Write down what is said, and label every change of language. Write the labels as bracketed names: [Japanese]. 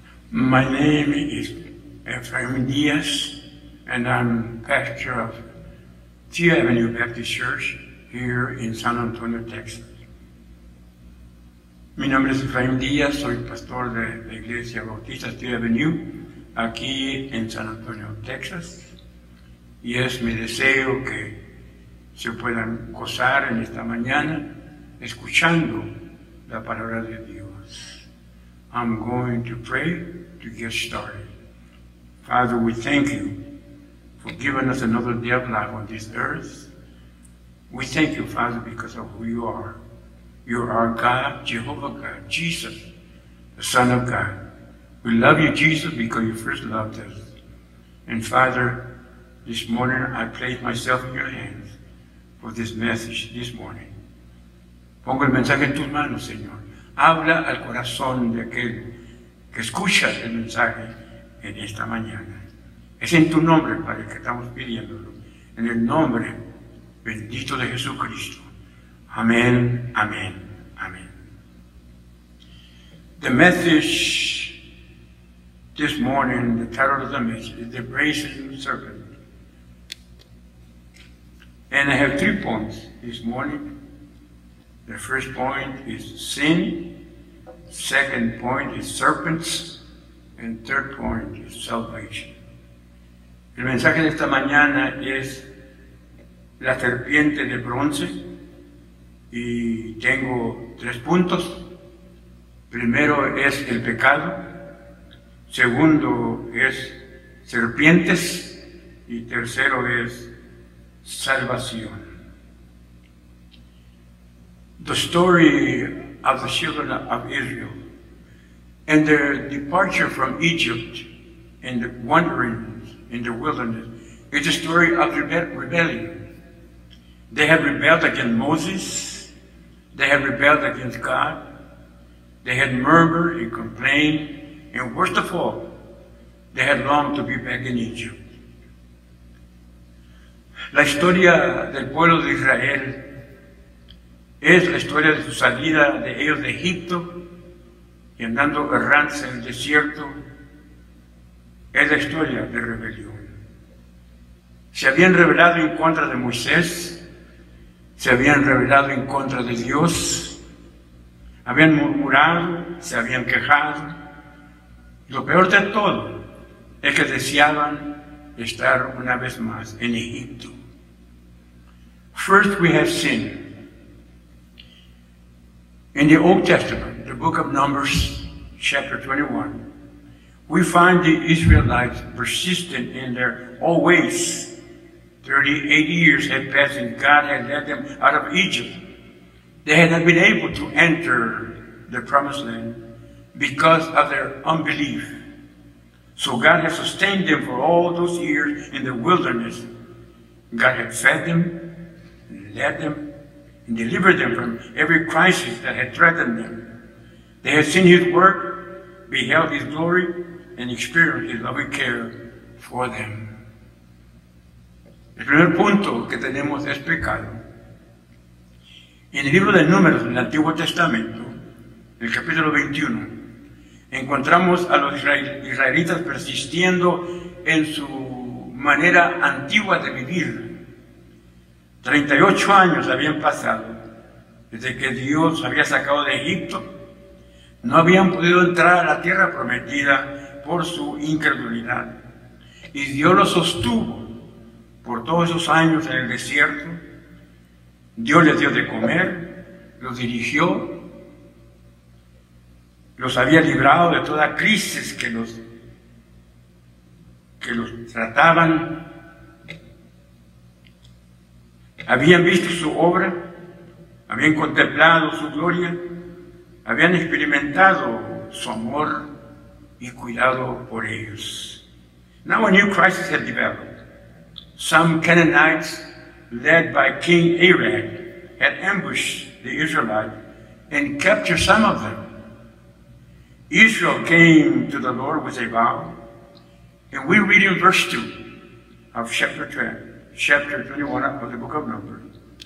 [English] My name is Efraim Diaz, and I'm pastor of Tia Avenue Baptist Church here in San Antonio, Texas. [Spanish] Mi nombre es Efraim Díaz, soy pastor de la Iglesia Bautista Tia Avenue aquí en San Antonio, Texas, y es mi deseo que se puedan gozar en esta mañana escuchando la palabra de Dios. [English] I'm going to pray to get started. Father, we thank you for giving us another day of life on this earth. We thank you, Father, because of who you are. You are our God, Jehovah God, Jesus, the Son of God. We love you, Jesus, because you first loved us. And Father, this morning I place myself in your hands for this message this morning. [Spanish] Pongo el mensaje en tus manos, Señor. Habla al corazón de aquel que escucha el mensaje en esta mañana. Es en tu nombre, Padre, que estamos pidiéndolo. En el nombre bendito de Jesucristo. Amén, amén, amén. [English] The message this morning, the title of the message is The Brazen Serpent. And I have 3 points this morning. The first point is sin, second point is serpents, and third point is salvation. [Spanish] El mensaje de esta mañana es la serpiente de bronce y tengo 3 puntos. Primero es el pecado, segundo es serpientes y tercero es salvación. [English] The story of the children of Israel and their departure from Egypt and the wanderings in the wilderness is a story of rebellion. They had rebelled against Moses. They had rebelled against God. They had murmured and complained. And worst of all, they had longed to be back in Egypt. [Spanish] La historia del pueblo de Israel es la historia de su salida de ellos de Egipto y andando errantes en el desierto. Es la historia de rebelión. Se habían rebelado en contra de Moisés, se habían rebelado en contra de Dios, habían murmurado, se habían quejado. Lo peor de todo es que deseaban estar una vez más en Egipto. [English] First we have sin. In the Old Testament, the book of Numbers, chapter 21, we find the Israelites persistent in their old ways. 80 years had passed and God had led them out of Egypt. They had not been able to enter the promised land because of their unbelief. So God had sustained them for all those years in the wilderness. God had fed them, led them, and delivered them from every crisis that had threatened them. They had seen His work, beheld His glory, and experienced His loving care for them. [Spanish] El primer punto que tenemos es pecado. En el libro de Números del Antiguo Testamento, en el capítulo 21, encontramos a los israelitas persistiendo en su manera antigua de vivir. 38 años habían pasado desde que Dios había sacado de Egipto. No habían podido entrar a la tierra prometida por su incredulidad. Y Dios los sostuvo por todos esos años en el desierto. Dios les dio de comer, los dirigió, los había librado de toda crisis que los trataban. Habían visto su obra, habían contemplado su gloria, habían experimentado su amor y cuidado por ellos. [English] Now a new crisis had developed. Some Canaanites, led by King Arad, had ambushed the Israelites and captured some of them. Israel came to the Lord with a vow, and we read in verse 2 of chapter 21 of the book of Numbers.